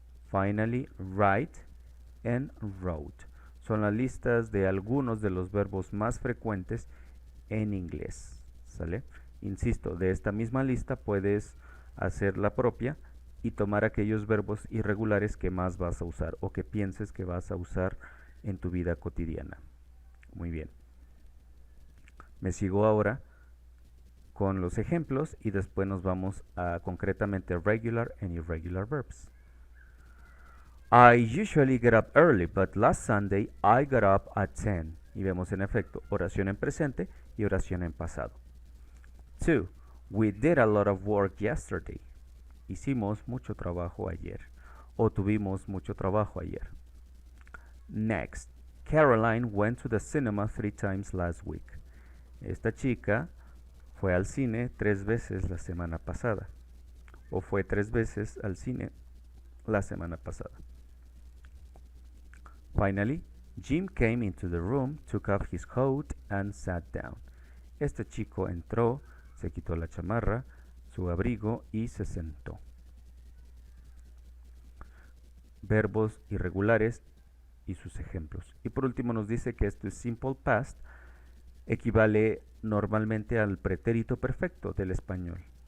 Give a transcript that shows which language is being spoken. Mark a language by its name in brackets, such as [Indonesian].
[English] Finally, write and wrote. [Spanish] Son las listas de algunos de los verbos más frecuentes en inglés. ¿Sale? Insisto, de esta misma lista puedes hacer la propia y tomar aquellos verbos irregulares que más vas a usar o que pienses que vas a usar en tu vida cotidiana. Muy bien. Me sigo ahora con los ejemplos y después nos vamos a concretamente [English] regular and irregular verbs. I usually get up early, but last Sunday I got up at 10. [Spanish] Y vemos en efecto oración en presente y oración en pasado. 2. [English] We did a lot of work yesterday. [Spanish] Hicimos mucho trabajo ayer. O tuvimos mucho trabajo ayer. [English] Next. Caroline went to the cinema 3 times last week. [Spanish] Esta chica fue al cine 3 veces la semana pasada. O fue 3 veces al cine la semana pasada. [English] Finally, Jim came into the room, took off his coat and sat down. [Spanish] Este chico entró, se quitó la chamarra, su abrigo y se sentó. Verbos irregulares y sus ejemplos. Y por último nos dice que esto es simple past, equivale normalmente al pretérito perfecto del español.